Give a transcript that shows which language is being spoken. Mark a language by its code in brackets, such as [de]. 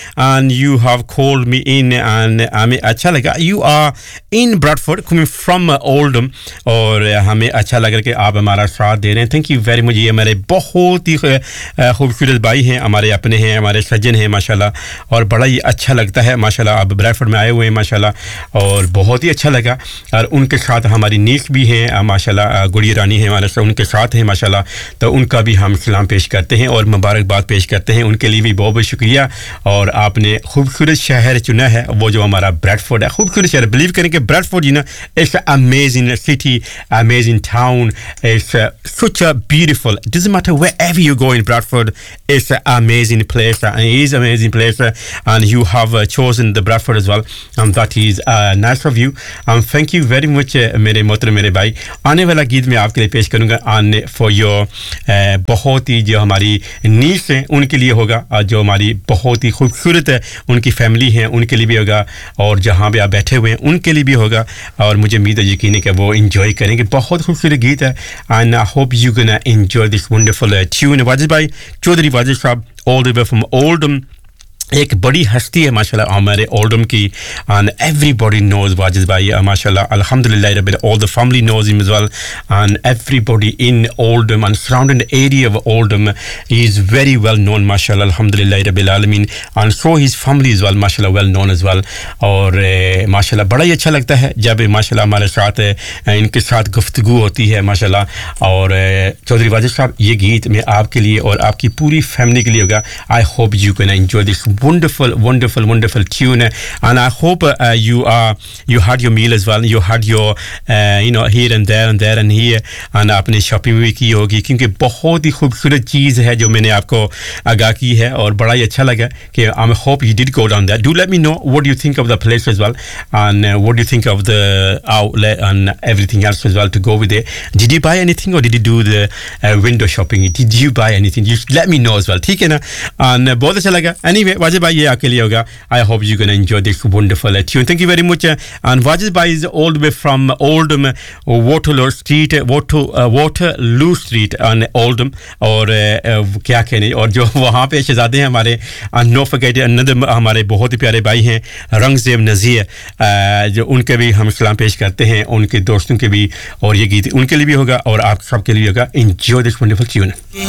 [en] And you have called me in, and [ur] hame acha laga. [en] You are in Bradford, coming from Oldham, [ur] اور ہمے اچھا لگا کے آپ ہمارا ساتھ دے رہے ہیں۔ [en] Thank you very much. [ur] یے ہمارے بہت ہی خوبصورت بھائی ہیں، ہمارے اپنے ہیں، ہمارے ساجن ہیں، ماشاءاللہ۔ اور بڑا ہی اچھا لگتا ہے، ماشاءاللہ۔ آپ Bradford میں آئے ہوئے ہیں، ماشاءاللہ۔ اور بہت ہی اچھا لگا۔ اور انکے ساتھ ہماری niece بھی ہیں، ماشاءاللہ۔ گڈی رانی ہیں ہمارے ساتھ، انکے ساتھ ہیں، ماشاءاللہ۔ تو انکا بھی ہم سلام پیش کرتے ہیں اور مبارکباد پیش کرتے ہیں۔ انکے لیے بھی بہت بہت شکریہ۔ اور آپنے خوبصورت شہر چنا ہے، وو جو ہمارا Bradford ہے۔ Khoobsurat shehar, believe karein ki [en] Bradford, you know, is an amazing city, amazing town. It's such a beautiful, doesn't matter wherever you go in Bradford, it's an amazing place, and it is an amazing place, and you have chosen the Bradford as well, and that is nice of you, and thank you very much, [ur] mere motre, mere bhai. آنے والا گیت میں آپکے لیے پیش کرونگا، [en] and for your [ur] بہت ہی جو ہماری niece ہیں، انکے لیے ہوگا، جو ہماری بہت ہی خوبصورت ہے، انکی family ہیں، انکے لیے بھی ہوگا، اور جہاں بھی آپ بیٹھے ہوئے ہیں، انکے لیے بھی ہوگا، اور مجھے امید ہے یقین ہے کی وو enjoy کرینگے۔ Bahut khoobsurat geet hai, [en] and I hope you're gonna enjoy this wonderful tune. [ur] Wajid بھائی، چودھری واجد صاحب، [en] all the way from Oldham. [ur] ایک بڑی ہستی ہے، ماشاءاللہ، ہمارے Oldham کی۔ [en] And everybody knows Wajid Bhai, mashallah. Alhamdulillah, Rabbil, all the family knows him as well. And everybody in Oldham and surrounding the area of Oldham is very well known, mashallah. Alhamdulillah, Rabbil Alameen. And so his family as well, mashallah, well known as well. [ur] اور ماشاءاللہ، بڑا ہی اچھا لگتا ہے جب ماشاءاللہ ہمارے ساتھ انکے ساتھ گفتگو ہوتی ہے، ماشاءاللہ۔ اور چودھری واجد صاحب، یے گیت میں آپکے لیے اور آپکی پوری family کے لیے ہوگا۔ [en] I hope you can enjoy this wonderful, wonderful, wonderful tune, and I hope you had your meal as well. You had your you know, here and there and here, [ur] اور آپنے shopping بھی کی ہوگی، کیونکہ بہت ہی خوبصورت چیز ہے جو مینے آپکو آگاہ کی ہے، اور بڑا ہی اچھا لگا۔ [en] Ki I hope you did go down there. Do let me know what do you think of the place as well, and what do you think of the outlet and everything else as well to go with it. Did you buy anything, or did you do the window shopping? Did you buy anything? You let me know as well. [ur] ٹھیک ہے نا؟ And بہت اچھا لگا۔ Anyway، Wajid بھائی، یے آپکے لیے ہوگا۔ [en] I hope you're going to enjoy this wonderful tune. Thank you very much. And Wajid Bhai is all the way from Oldham, Waterloo Street, Waterloo Street and Oldham. [ur] اور کیا کہنے؟ اور جو وہاں پے شہزادے ہیں ہمارے۔ [en] And no forget another [ur] ہمارے بہت ہی پیارے بھائی ہیں، رنگزیب نذیر۔ جو انکے بھی ہم سلام پیش کرتے ہیں، انکے دوستوں کے بھی۔ اور یے گیت انکے لیے بھی ہوگا اور آپ سب کے لیے ہوگا۔ [en] Enjoy this wonderful tune.